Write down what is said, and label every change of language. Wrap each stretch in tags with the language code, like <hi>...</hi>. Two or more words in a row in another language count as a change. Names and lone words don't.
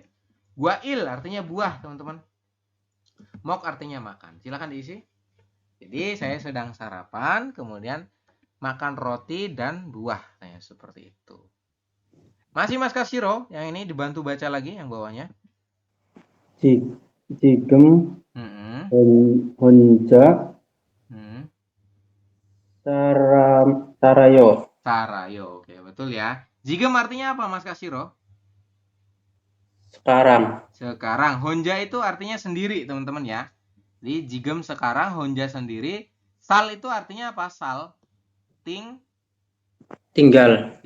<id>Guail artinya buah, teman-teman. Mok artinya makan. Silakan diisi. Jadi saya sedang sarapan, kemudian makan roti dan buah. Nah, seperti itu. Masih Mas Kasiro, yang ini dibantu baca lagi yang bawahnya.</id> <ko>지금 혼자 살아요.</ko> <id>Sarayo, oke betul ya. Jigem artinya apa Mas Kasiro? Sekarang. Honja itu artinya sendiri teman-teman ya. Jadi jigem sekarang, honja sendiri. Sal itu artinya apa? Sal. tinggal.</id>